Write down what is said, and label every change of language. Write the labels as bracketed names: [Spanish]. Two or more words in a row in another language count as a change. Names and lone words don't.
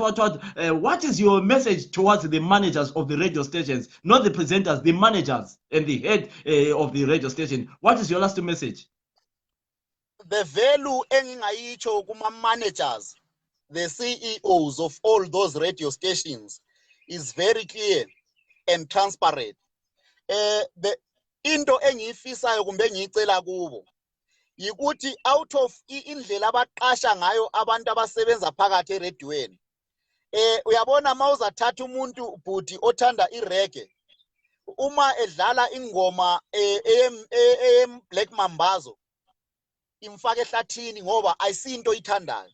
[English] What is your message towards the managers of the radio stations, not the presenters, the managers and the head of the radio station? What is your last message? The value [North Ndebele] engingayicho kuma [English] managers, the CEOs of all those radio stations is very clear and transparent. [North Ndebele] The into engiyifisayo kumbe ngiyicela kubo yikuthi [English] out of [North Ndebele] indlela abaqasha ngayo abantu abasebenza phakathi eradioweni, uyabona mawuzathatha umuntu bhuti othanda ireggae, uma edlala ingoma Black Mambazo imfake ehlathini ngoba ayisinto ithandayo.